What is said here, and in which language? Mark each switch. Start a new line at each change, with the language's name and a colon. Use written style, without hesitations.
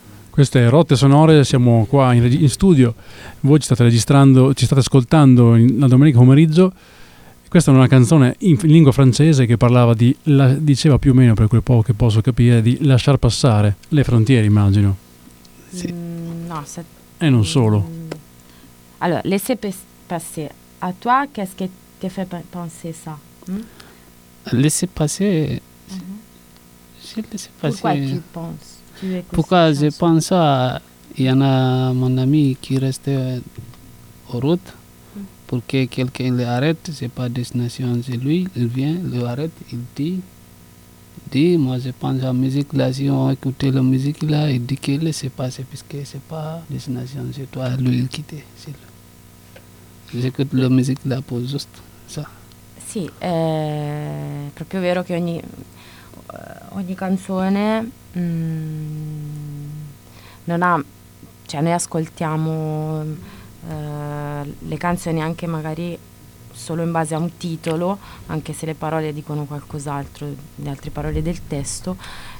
Italian: Queste rotte sonore, siamo qua in studio, voi ci state registrando, ci state ascoltando la domenica pomeriggio. Questa è una canzone in lingua francese che parlava di, diceva più o meno, per quel poco che posso capire, di lasciar passare le frontiere, immagino. Sì. No, se... E non solo. Allora,
French: laisser passer, a toi, qu'est-ce que te fait penser ça? Hm? Laisser passer, si laisser passer... Pourquoi tu penses? Pourquoi je pense à, il y en a mon ami qui reste aux routes pour que quelqu'un l'arrête, c'est pas destination, c'est lui, il vient, il arrête, il dit moi je pense à la musique là, si on écoute la musique là, il dit qu'il laisse passer puisque c'est pas destination, c'est toi, lui il quitte, c'est lui. J'écoute la musique là pour juste ça.
Italian: Si, c'est proprio vero che ogni canzone non ha, cioè noi ascoltiamo le canzoni anche magari solo in base a un titolo, anche se le parole dicono qualcos'altro, le altre parole del testo.